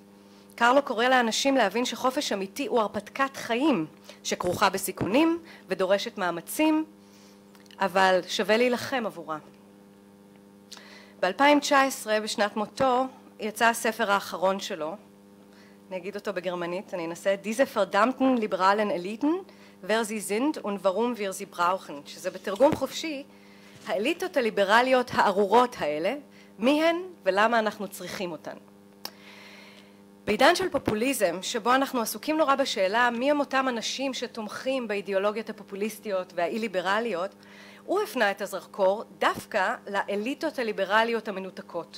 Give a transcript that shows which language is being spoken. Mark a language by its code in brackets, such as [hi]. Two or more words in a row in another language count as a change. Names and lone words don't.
[he] קרלו קורא לאנשים להבין שחופש אמיתי הוא הרפתקת חיים שכרוכה בסיכונים ודורשת מאמצים, אבל שווה להילחם עבורה. ב-2019, בשנת מותו, יצא הספר האחרון שלו, אני אגיד אותו בגרמנית, אני אנסה, [de] Diese verdammten liberalen Eliten, wer sie sind und warum wir sie brauchen, [he] שזה בתרגום חופשי, האליטות הליברליות הארורות האלה, מי הן ולמה אנחנו צריכים אותן. בעידן של פופוליזם, שבו אנחנו עסוקים נורא בשאלה מי הם אותם אנשים שתומכים באידיאולוגיות הפופוליסטיות והאי-ליברליות, הוא הפנה את הזרקור דווקא לאליטות הליברליות המנותקות.